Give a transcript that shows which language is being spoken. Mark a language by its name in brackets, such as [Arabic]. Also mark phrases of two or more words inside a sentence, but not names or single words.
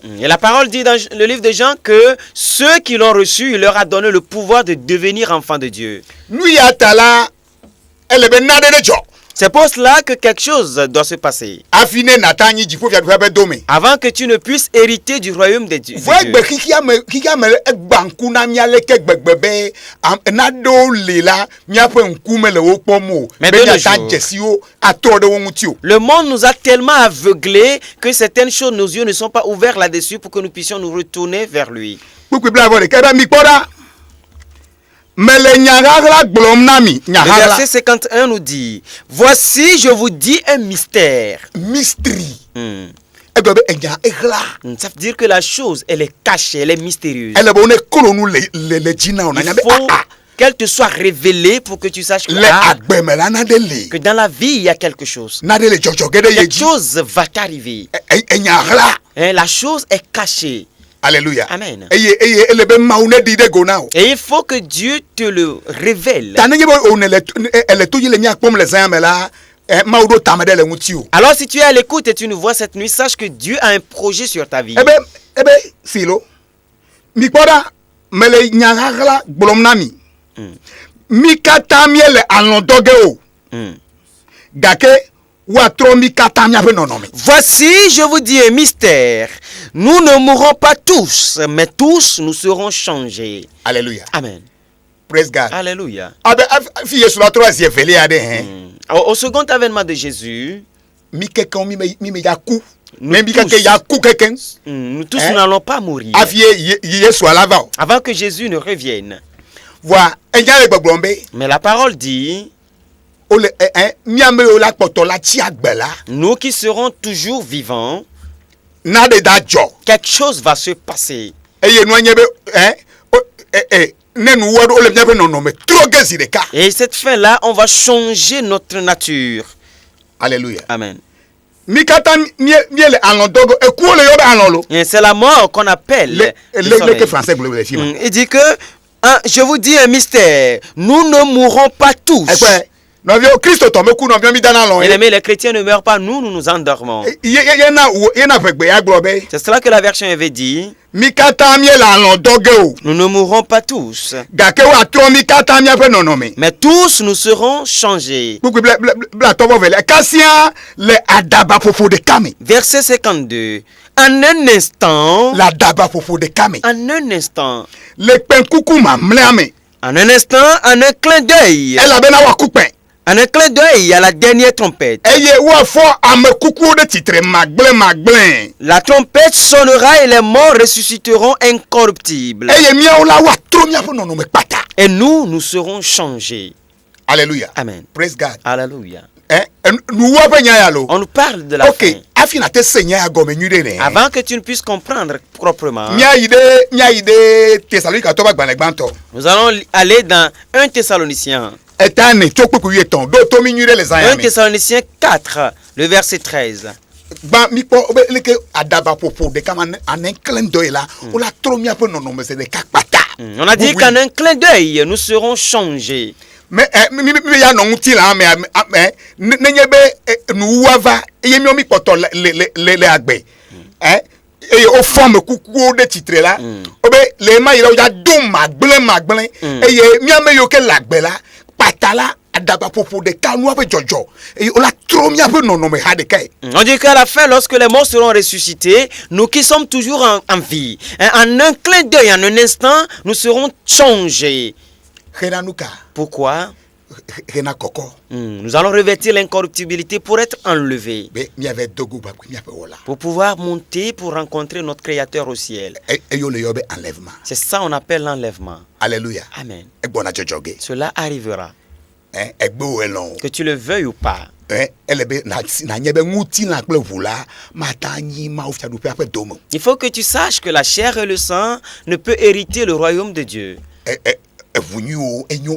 [French] Et la parole dit dans le livre de Jean que ceux qui l'ont reçu, il leur a donné le pouvoir de devenir enfants de Dieu. [Ewe] Nu ya ta la ele be nane ɖe dzɔ. [French] C'est pour cela que quelque chose doit se passer. [Ewe] Hafi ne nata nyi dziƒofiaɖuƒea ƒe dome. [French] Avant que tu ne puisses hériter du royaume de Dieu. [Ewe] Vɔ egbe xixia me egba ŋku na mía leke gbegbe be naɖewo le la míaƒe ŋkume le wo kpɔm o. [French] Mais [Ewe] Be [French] de nos [Ewe] míata [French] jours, [Ewe] dzesiwo atrɔ ɖe wo ŋuti o. [French] le monde nous a tellement aveuglés que certaines choses, nos yeux ne sont pas ouverts là-dessus pour que nous puissions nous retourner vers lui. [Ewe] Kpukpui bla vɔ ɖeke be mi kpɔ ɖa. Mele nyaɣaɣla gblɔm na mi. [French] Le [Ewe] Nyaɣaɣla. [French] verset 51 nous dit, voici, je vous dis un mystère. Mystery. [Ewe] Egblɔ be enya eɣla. [French] Ça veut dire que la chose, elle est cachée, elle est mystérieuse. [Ewe] Ele be wo ne klo nu le dzi na o na nya be [French] Il faut qu'elle te soit révélée pour que tu saches que, [Ewe] le agbeme la nane le. [French] que dans la vie, il y a quelque chose. [Ewe] Nane le dzɔdzɔ ge ɖe ye [French] Quelque [Ewe] dzi. [French] chose va t'arriver. [Ewe] Enya ɣla. [French] La chose est cachée. Alléluia. Amen. [Ewe] Eye ele be Mawu ne ɖi ɖe go na o. [French] Et il faut que Dieu te le révèle. [Ewe] Ta nenye be one ele to yi le mía kpɔm le zã me la Mawu ɖo tame ɖe le ŋuti o. [French] Alors si tu es à l'écoute et tu nous vois cette nuit, sache que Dieu a un projet sur ta vie. [Ewe] Ebe silo mi kpɔ ɖa mele nyaɣaɣla gblɔm na mi mi katã míele alɔ dɔ ge o gake woatrɔ mi katã míaƒe nɔnɔme. [French] Voici, je vous dis un mystère. Nous ne mourrons pas tous, mais tous nous serons changés. Alléluia. Amen. [English] Praise God. [French] Alléluia. [Ewe] abe fi yesu la trɔ zi evelia ɖe hɛn. [French] Au second avènement de Jésus, [Ewe] mi kekeŋ mi me ya ku. [French] Nous [Ewe] Mais mi keke ya ku kekeŋ. [French] nous tous Hein? nous n'allons pas mourir [Ewe] Afi yesu ala va o. [French] avant que Jésus ne revienne. [Ewe] Voa enya le gbɔgblɔm be [French] Mais la parole dit, [Ewe] o le miame o la kpɔtɔ la tsi agbe la [French] nous qui serons toujours vivants, [Ewe] na de da dzɔ. [French] quelque chose va se passer. [Ewe] Eye nua nye be ne nuwɔ ɖo le miaƒe nɔnɔme trɔ ge zi ɖeka. [French] Et cette fin-là, on va changer notre nature. Alléluia. Amen. [Ewe] Mi katã míele alɔ dɔ ge ekuwo le yɔ be alɔ lo. [French] Et c'est la mort qu'on appelle le soleil. Le français [Ewe] gblɔ le fi ma. [French] Il dit que, je vous dis un mystère, nous ne mourrons pas tous. [Ewe] Ekpe nɔviwo kristo tɔ me ku nɔviwo mi dana lɔ [French] Bien [Ewe] ye. [French] aimé, les chrétiens ne meurent pas, nous nous endormons. [Ewe] Yena ƒegbe ya gblɔ be [French] C'est cela que la version avait dit. [Ewe] mi katã míele alɔ dɔ ge o. [French] Nous ne mourrons pas tous, [Ewe] Gake woatrɔ mi katã míaƒe nɔnɔme. [French] mais tous nous serons changés. [Ewe] Kpukpui bla tɔbɔ velia kasia le adabaƒoƒo ɖeka me. [French] Verset 52. En un instant, [Ewe] Le adabaƒoƒo ɖeka me. [French] en un instant, [Ewe] Le kpẽkuku mamlɛa me. [French] en un instant, en un clin d'œil, [Ewe] Elabena woaku kpẽ. [French] en un clin d'œil à la dernière trompette. [Ewe] Eye woafɔ ame kukuwo ɖe tsitre magblẽ. [French] La trompette sonnera et les morts ressusciteront incorruptibles. [Ewe] Eye míawo la woatrɔ míaƒe nɔnɔme kpata. [French] Et nous serons changés. Alléluia. Amen. [English] Praise God. [French] Alléluia. [Ewe] Nuwɔ ƒe nya ya lo. [French] On nous parle de la Ok, fin. [Ewe] hafi nate se nya ya gɔme nyuie ɖe ne. [French] Avant que tu ne puisses comprendre proprement, [Ewe] Míayi ɖe Thessalonikatɔ ƒe agbalẽ gbãtɔ. [French] nous allons aller dans 1 Thessaloniciens. [Ewe] Eta ne tso kpukpui wuietɔn ɖo to mi nyuie ɖe le zã ya 1 me. [French] Thessaloniciens 4, le verset 13. [Ewe] Gbã mikpɔ be leke adabaƒoƒo ɖeka ma ane klẽ dɔ ye la wola trɔ míaƒe nɔnɔme se ɖeka kpata. [French] On a dit Oui. qu'en un clin d'œil, nous serons changés. [Ewe] Mais mi ya nɔ ŋuti la nenye be nuwua va eye míawo mi kpɔtɔ le agbe eye wofɔ ame kukuwo ɖe tsitre la wobe le ema yi la wodza do magblẽ eye míame yiwo ke le agbe la kpata la adabaƒoƒo ɖeka nua ƒe dzɔdzɔ eye wola trɔ míaƒe nɔnɔme ha ɖeka ye. [French] On dit qu'à la fin, lorsque les morts seront ressuscités, nous qui sommes toujours en vie, en un clin d'œil, en un instant, nous serons changés. [Ewe] Xena nu ka [French] Pourquoi? [Ewe] xena kɔkɔ [French] Nous allons revêtir l'incorruptibilité pour être enlevés, [Ewe] be míave dogo bakui míaƒe wɔla [French] pour pouvoir monter, pour rencontrer notre Créateur au ciel. [Ewe] eyo le yɔ be enlèvement. [French] C'est ça qu'on appelle l'enlèvement. Alléluia. Amen. [Ewe] Egbɔna dzɔdzɔ ge [French] Cela arrivera, [Ewe] egbewo elɔn o. [French] que tu le veuilles ou pas. [Ewe] Ele be nanye be ŋutilã kple ʋu la mata nyi mawo fiaɖuƒea ƒe dome o. [French] Il faut que tu saches que la chair et le sang ne peut hériter le royaume de Dieu. [Ewe] Eʋu nyuiwo enyo